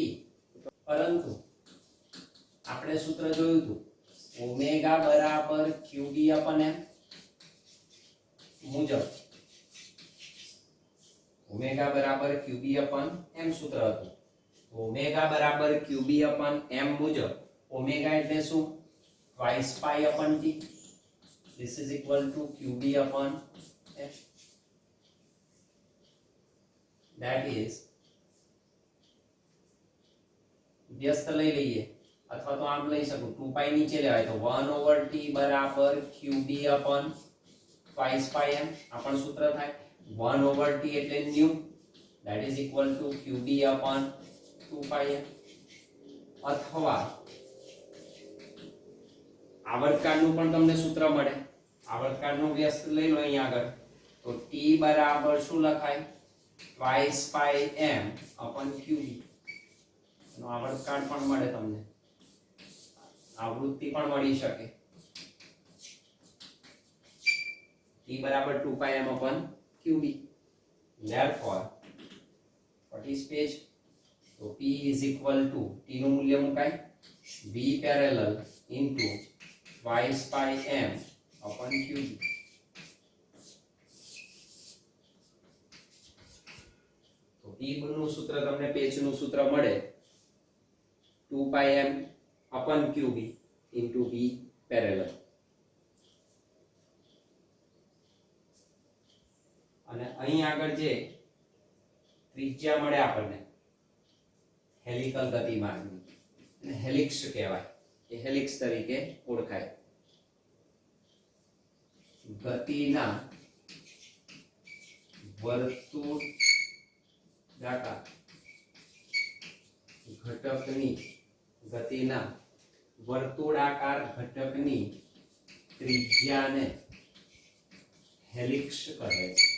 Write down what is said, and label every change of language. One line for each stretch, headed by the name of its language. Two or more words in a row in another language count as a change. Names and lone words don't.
Gujarati: પરંતુ આપણે સૂત્ર જોયું હતું ઓમેગા બરાબર
English: qb upon m
Gujarati: મુજબ, ઓમેગા બરાબર
English: qb upon m
Gujarati: સૂત્ર હતું. ઓમેગા બરાબર
English: qb upon m
Gujarati: મુજબ ઓમેગા એટલે શું?
English: twice pi upon t. This is equal to qb upon m. That is,
Gujarati: વ્યસ્ત લઈ લઈએ અથવા તો આમ લઈ શકું, 2 પાઈ નીચે લેવાય તો 1/t બરાબર
English: qb upon twice pi m.
Gujarati: આ પણ સૂત્ર થાય. 1/t એટલે ન્યુ,
English: that is equal to qb upon 2 pi m.
Gujarati: અથવા આવર્તકાળનું પણ તમને સૂત્ર મળે. આવર્તકાળનું વ્યસ્ત લઈ લો અહીં આગળ, તો t બરાબર શું લખાય?
English: twice pi m upon qb.
Gujarati: નો આવર્તકાળ પણ મળે તમને, આવૃત્તિ પણ મળી શકે.
English: t બરાબર 2 pi m upon qb. therefore what is page? તો p is equal to, t
Gujarati: નું મૂલ્ય મુકાય
English: v parallel into twice pi m upon qb.
Gujarati: તો p નું સૂત્ર તમને પેચ નું સૂત્ર મળે
English: 2 pi m upon qb into v parallel.
Gujarati: અને અહીં આગળ જે ત્રિજ્યા મળે આપણને હેલિકલ ગતિમાર્ગની, એને હેલિક્સ કહેવાય, એ હેલિક્સ તરીકે ઓળખાય. ગતિના વર્તુળાકાર ઘટકની, ગતિના વર્તુળાકાર ઘટકની ત્રિજ્યાને હેલિક્સ કહે છે.